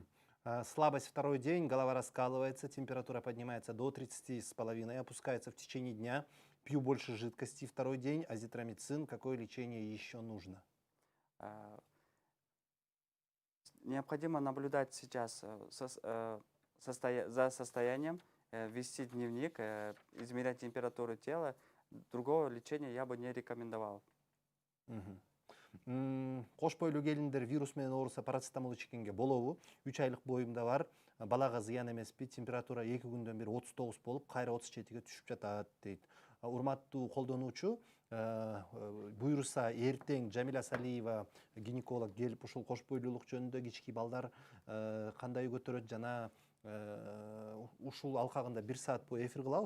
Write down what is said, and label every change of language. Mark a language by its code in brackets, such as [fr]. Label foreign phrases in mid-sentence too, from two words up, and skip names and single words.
[ru] Слабость второй день, голова раскалывается, температура поднимается до 30,5, опускается в течение дня, пью больше жидкости второй день, азитромицин, какое лечение еще нужно? А, Необходимо наблюдать сейчас за состоянием, вести дневник, измерять температуру тела. Другого лечения я бы не рекомендовал. Мгм. [ky] Кош бойлуу келиндер вирус менен ооруса парацетамол ичкенге болобу? 3 айлык боюмда бар, балага зыян эмеспи? Температура 2 күндөн бери 39 болуп, кайра 37ге түшүп жатат дейт. Урматтуу колдонуучу, буюрса эртең Жамиля Салиева гинеколог келип ушул кош бойлуулук жөнүндө кички балдар кандай көтөрөт жана ушул алкагында 1 саат бою эфир кылабыз.